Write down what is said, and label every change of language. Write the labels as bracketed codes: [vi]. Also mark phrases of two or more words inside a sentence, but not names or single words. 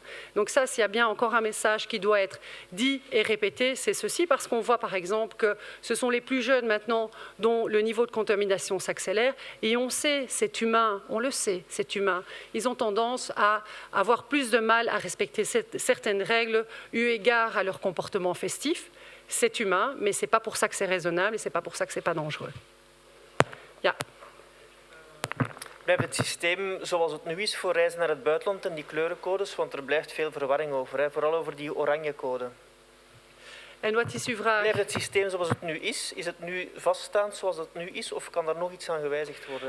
[fr] Donc ça, s'il y a bien encore un message qui doit être dit et répété, c'est ceci, parce qu'on voit par exemple que ce sont les plus jeunes maintenant dont le niveau de contamination s'accélère et on sait, c'est humain, on le sait, c'est humain. Ils ont tendance à avoir plus de mal à respecter certaines règles eu égard à leur comportement festif. C'est humain, mais ce n'est pas pour ça que c'est raisonnable et ce n'est pas pour ça que ce n'est pas dangereux. [nl] Ja. Blijft het systeem zoals het nu is voor reizen naar het buitenland en die kleurencodes, want er blijft veel verwarring over, vooral over die oranje code. En wat is uw vraag? Blijft het systeem zoals het nu is? Is het nu vaststaand zoals het nu is of kan daar nog iets aan gewijzigd worden?